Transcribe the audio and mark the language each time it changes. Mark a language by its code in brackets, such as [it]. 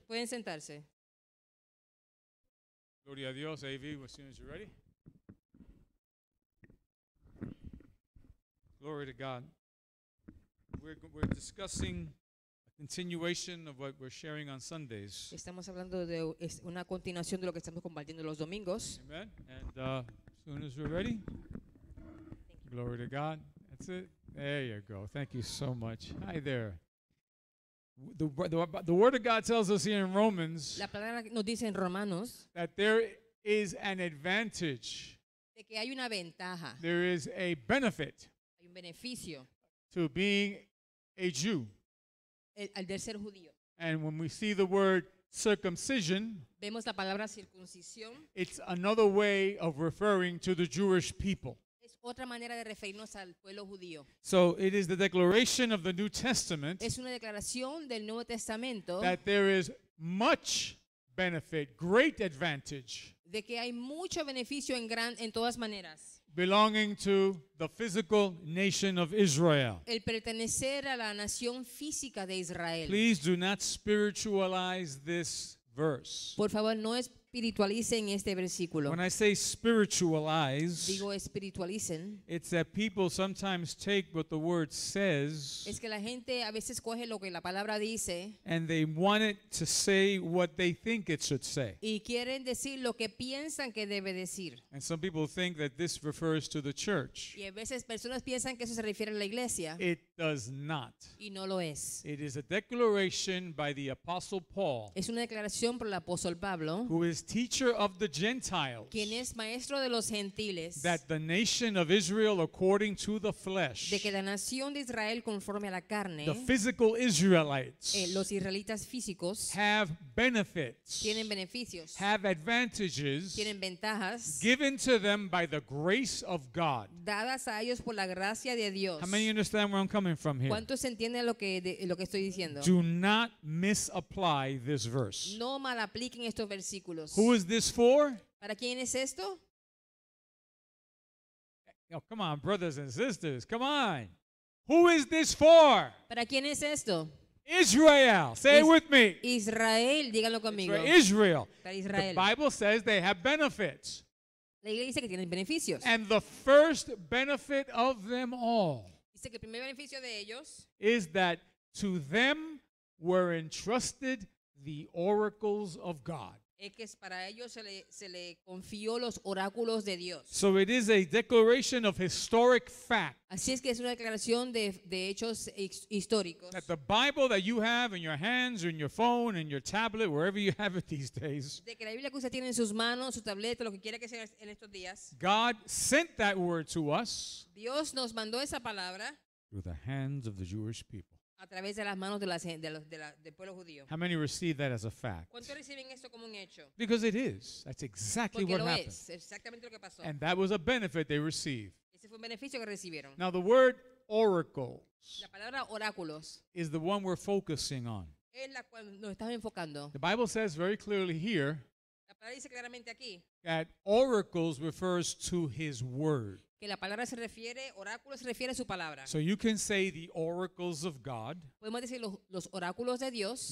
[es] Pueden sentarse. Gloria a Dios. [en] AV, as soon as you're ready. Glory to God. We're discussing a continuation of what we're sharing on Sundays. [es] Estamos hablando de una continuación de lo que estamos compartiendo los domingos. [en] Amen. And as soon as we're ready. Glory to God. That's it. There you go. Thank you so much. Hi there. The Word of God tells us here in Romans [es] La palabra nos dice en Romanos [en] that there is an advantage. [es] de que hay una ventaja, [en] There is a benefit [es] hay un beneficio [en] to being a Jew. [es] al de ser judío. [en] And when we see the word circumcision, [es] Vemos la palabra circuncisión, [en] it's another way of referring to the Jewish people. [es] es otra manera de referirnos al pueblo judío. [en] So it is the declaration of the New Testament [es] Es una declaración del Nuevo Testamento [en] that there is much benefit, great advantage [es] de que hay mucho beneficio en todas maneras. [en] belonging to the physical nation of Israel. [es] El pertenecer a la nación física de Israel. [en] Please do not spiritualize this verse. [es] Por favor, no espiritualicen este versículo. [en] When I say spiritualize, [es] Digo espiritualicen. [en] it's that people sometimes take what the word says [es] Es que la gente a veces coge lo que la palabra dice [en] and they want it to say what they think it should say. [es] y quieren decir lo que piensan que debe decir. [en] And some people think that this refers to the church. [es] Y a veces personas piensan que eso se refiere a la iglesia [en] It does not. [es] y no lo es. [en] It is a declaration by the Apostle Paul, [es] Es una declaración por el apóstol Pablo, [en] who is teacher of the Gentiles, [es] quien es maestro de los gentiles, [en] that the nation of Israel according to the flesh, [es] de que la nación de Israel conforme a la carne, [en] the physical Israelites, [es] los israelitas físicos, [en] have benefits, [es] tienen beneficios, [en] have advantages [es] tienen ventajas [en] given to them by the grace of God. [es] dadas a ellos por la gracia de Dios. [en] How many understand where I'm coming from here? [es] ¿Cuántos entienden lo que estoy diciendo? [en] Do not misapply this verse. [es] No malapliquen estos versículos. [en] Who is this for? [es] ¿Para quién es esto? [en] Oh, come on, brothers and sisters. Come on. Who is this for? [es] ¿Para quién es esto? [en] Israel. Say it with me. [es] Israel, díganlo conmigo. [en] For Israel. [es] Para [en] The Israel. Bible says they have benefits. [es] La iglesia dice que tienen beneficios. [en] And the first benefit of them all [es] Dice que el primer beneficio de ellos [en] is that to them were entrusted the oracles of God. [es] es que para ellos se le confió los oráculos de Dios. [en] So it is a declaration of historic fact [es] Así es que es una declaración de hechos históricos. [en] that the Bible that you have in your hands or in your phone and your tablet, wherever you have it these days, [es] De que la Biblia que usted tiene en sus manos, su tableta, lo que quiera que sea en estos días, [en] God sent that word to us [es] Dios nos mandó esa palabra [en] through the hands of the Jewish people. [es] a través de las manos del pueblo judío. [en] How many receive that as a fact? [es] ¿Cuántos reciben esto como un hecho? [en] Because it is. That's exactly [es] Porque [en] what [es] lo [en] happened. [es] es, exactamente lo que pasó. [en] And that was a benefit they received. [es] Ese fue un beneficio que recibieron. [en] Now, the word oracles [es] La palabra oráculos [en] is the one we're focusing on. [es] es la cual nos estamos enfocando. [en] The Bible says very clearly here [es] La palabra dice claramente aquí [en] that oracles refers to his word. [es] que la palabra se refiere, oráculo se refiere a su palabra. [en] So you can say the oracles of God. [es] Podemos decir los oráculos de Dios.